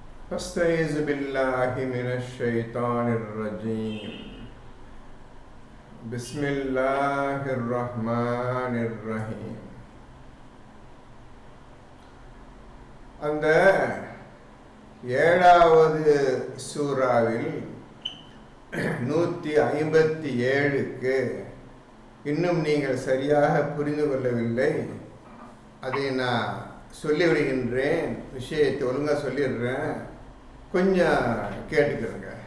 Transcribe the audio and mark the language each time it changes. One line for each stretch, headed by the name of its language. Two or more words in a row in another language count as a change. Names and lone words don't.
Arabic: فاستعيذ بالله من الشيطان الرجيم بسم الله الرحمن الرحيم.
Tamil: அந்த 7வது சூராவில் 157க்கு இன்னும் நீங்கள் சரியாக புரிந்து கொள்ளவில்லை. அதை நான் சொல்லிவிடுகின்றேன், விஷயத்தை ஒழுங்காக சொல்லிடுறேன், கொஞ்சம் கேட்டுக்கிறங்க.